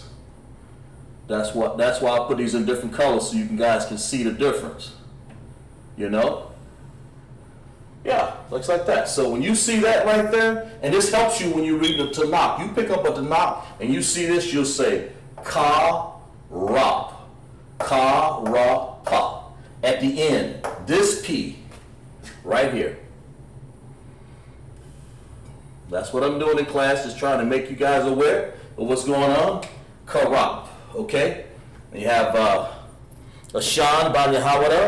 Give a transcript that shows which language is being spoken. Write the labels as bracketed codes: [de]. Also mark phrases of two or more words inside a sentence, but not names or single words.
[en] That's why I put these in different colors so you guys can see the difference. Yeah, looks like that. So when you see that right there, and this helps you when you read the Tanakh. You pick up a Tanakh and you see this, you'll say ka-rap, ka-ra-pa. At the end, this P right here. That's what I'm doing in class, just trying to make you guys aware of what's going on. Ka-rap, okay? And you have Lashawan by YAHANNA.